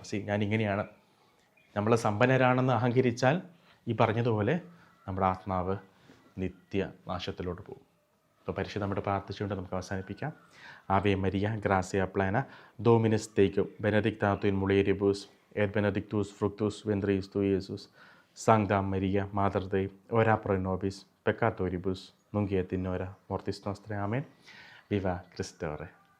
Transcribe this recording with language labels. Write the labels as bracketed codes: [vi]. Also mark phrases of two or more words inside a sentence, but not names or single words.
[ml] ഞാൻ ഇങ്ങനെയാണ്. നമ്മൾ സമ്പന്നരാണെന്ന് അഹങ്കരിച്ചാൽ ഈ പറഞ്ഞതുപോലെ നമ്മുടെ ആത്മാവ് നിത്യനാശത്തിലോട്ട് പോകും. അപ്പോൾ പരിശുദ്ധ നമ്മുടെ പ്രാർത്ഥിച്ചുകൊണ്ട് നമുക്ക് അവസാനിപ്പിക്കാം. [la] Ave Maria gratia plena Dominus tecum benedicta tu in mulieribus et benedictus fructus ventris tui, Iesus. Sancta Maria, Mater Dei, ora pro nobis peccatoribus, nunc et in hora mortis nostrae. Amen. Viva Christe.